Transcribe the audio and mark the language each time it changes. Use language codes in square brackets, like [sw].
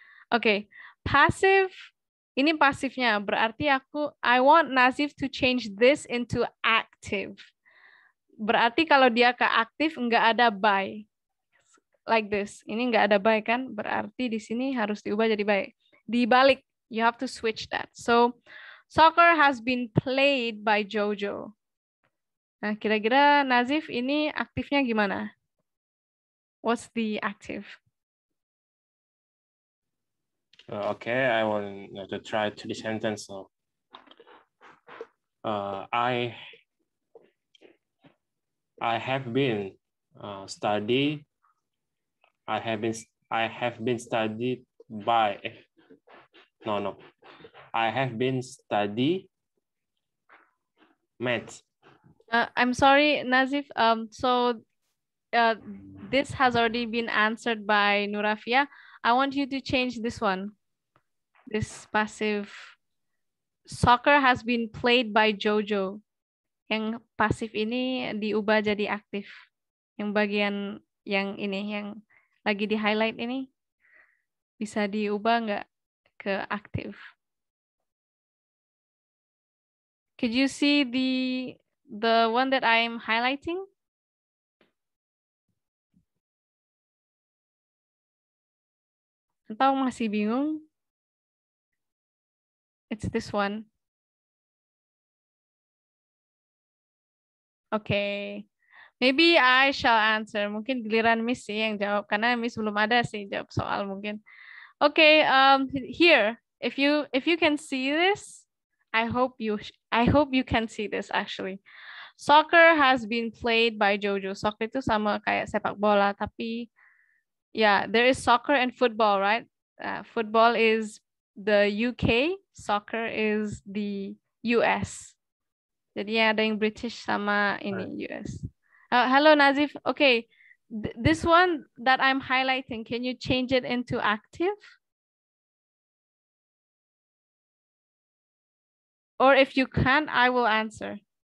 [en] Okay, passive. [id] Ini pasifnya, berarti [en] I want Nazif to change this into active. [id] Berarti kalau dia ke aktif, nggak ada by. [en] Like this. [id] Ini nggak ada by kan? Berarti di sini harus diubah jadi by. [en] Dibalik, you have to switch that. So, soccer has been played by Jojo. [id] Nah, kira-kira Nazif ini aktifnya gimana? [en] What's the active? Okay, I want to try to the sentence. So, I have been studied. I have been studied by. No. I have been study math. I'm sorry, Nazif. So this has already been answered by Nurafia. I want you to change this one. This passive. Soccer has been played by Jojo. [id] Yang pasif ini diubah jadi aktif. Yang bagian yang ini, yang lagi di highlight ini, bisa diubah nggak ke aktif? [en] Could you see the one that I'm highlighting? [id] Atau masih bingung? [en] It's this one. Okay. Maybe I shall answer. [id] Mungkin giliran Miss sih yang jawab, karena Miss belum ada sih jawab soal mungkin. [en] Okay, here, if you can see this, I hope you can see this actually. Soccer has been played by Jojo. Soccer [id] itu sama kayak sepak bola, tapi [en] yeah, there is soccer and football, right? Football is the UK, soccer is the US. [id] Jadi ada yang British sama ini US. [en] Hello Nazif. Okay, this one that I'm highlighting, can you change it into active? Or if you can't, I will answer.